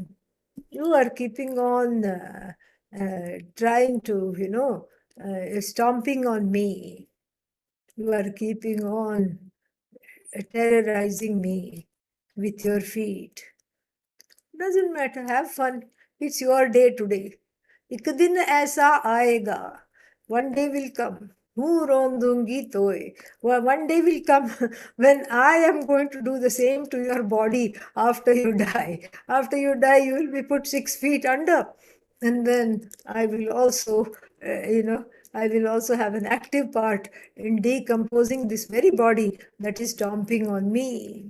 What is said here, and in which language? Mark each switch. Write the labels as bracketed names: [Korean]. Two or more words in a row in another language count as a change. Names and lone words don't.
[English] You are keeping on trying to, stomping on me. You are keeping on terrorizing me with your feet. Doesn't matter. Have fun. It's your day today. [Hindi] एक दिन ऐसा आएगा. [English] One day will come. Who rondungi toy. One day will come when I am going to do the same to your body after you die. After you die, you will be put 6 feet under. And then I will also, I will also have an active part in decomposing this very body that is stomping on me.